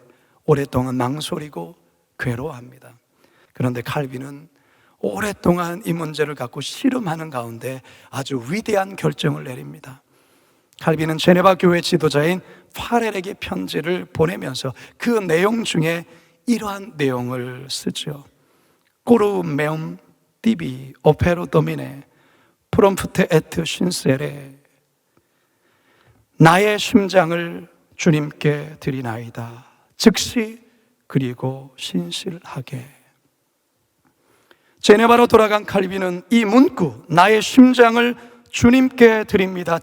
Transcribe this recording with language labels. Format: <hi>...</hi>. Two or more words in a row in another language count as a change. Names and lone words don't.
<ko>오랫동안 망설이고 괴로워합니다. 그런데 칼빈은 오랫동안 이 문제를 갖고 씨름하는 가운데 아주 위대한 결정을 내립니다. 칼빈은 제네바 교회 지도자인 파렐에게 편지를 보내면서 그 내용 중에 이러한 내용을 쓰죠.</ko> <la>Coro meum tibi opero domine prompte et sincere.</la> <ko>나의 심장을 주님께 드리나이다. 즉시 그리고 신실하게. 제네바로 돌아간 칼빈은 이 문구, 나의 심장을 주님께 드립니다.</ko>